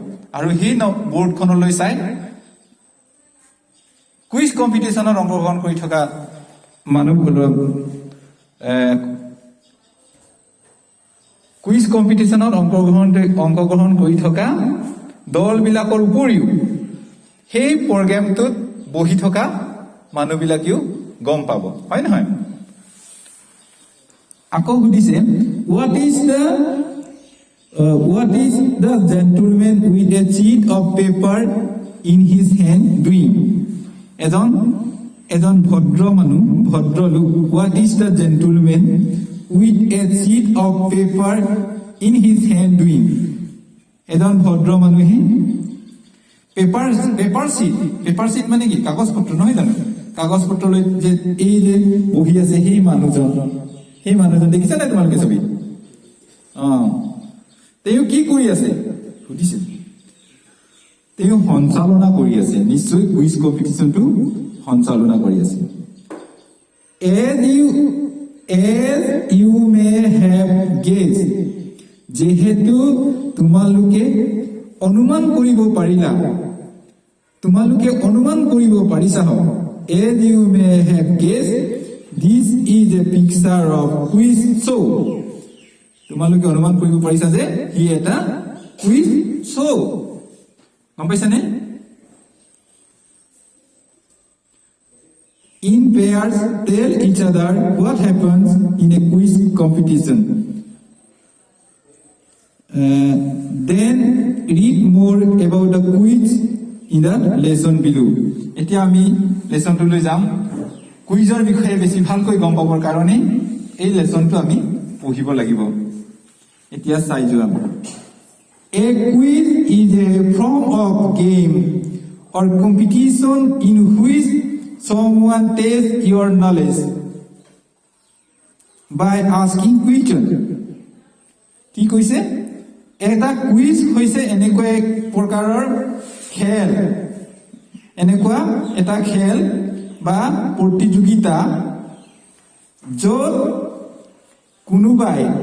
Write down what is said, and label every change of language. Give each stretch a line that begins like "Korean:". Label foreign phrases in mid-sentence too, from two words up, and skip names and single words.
Assamese: আৰু সেই বোৰ্ডখনলৈ চাই
English: quiz competitionত
Assamese: অংশগ্ৰহণ কৰি থকা মানুহবোৰৰ কুইজ কম্পিটিশ্যনত অংশগ্ৰহণ কৰি থকা দলবিলাকৰ উপৰিও সেই প্ৰগ্ৰেমটোত বহি থকা মানুহবিলাকেও গম পাব, হয় নহয়? আকৌ সুধিছে
English: what is the gentleman with a sheet of paper in his hand doing?
Assamese: এজন ভদ্ৰ মানুহ, ভদ্ৰ লোক,
English: what is the gentleman with a sheet of paper in his hand doing?
Assamese: এজন ভদ্ৰ মানুহে
English: paper sheet
Assamese: মানে কি? কাগজ পত্ৰ, নহয় জানো? কাগজ পত্ৰ লৈ যে এই যে বহি আছে সেই মানুহজন দেখিছা নাই তোমালোকে ছবি? তেওঁ কি কৰি আছে সুধিছে? তেওঁ সঞ্চালনা কৰি আছে, নিশ্চয়
English: quiz competitionটো
Assamese: সঞ্চালনা কৰি আছে।
English: As you may have guessed,
Assamese: যেহেতু তোমালোকে অনুমান কৰিব পাৰিলা, তোমালোকে অনুমান কৰিব পাৰিছা হ
English: as you may have guessed this is a picture of quiz show
Assamese: তোমালোকে অনুমান কৰিব পাৰিছা যে ই এটা
English: quiz show
Assamese: গম পাইছানে
English: In pairs, tell each other what happens in a quiz competition. Then read more about the quiz in the lesson below.
Assamese: এতিয়া আমি লেসনটোলৈ যাম কুইজৰ বিষয়ে বেছি ভালকৈ গম পাবৰ কাৰণে এই লেসনটো আমি পঢ়িব লাগিব এতিয়া চাই যোৱা
English: A quiz is a form of game or competition in which someone tests your knowledge by asking question.
Assamese: কি কৈছে এটা কুইজ হৈছে এনেকুৱা এক প্ৰকাৰৰ খেল এনেকুৱা এটা খেল বা প্ৰতিযোগিতা য'ত কোনোবাই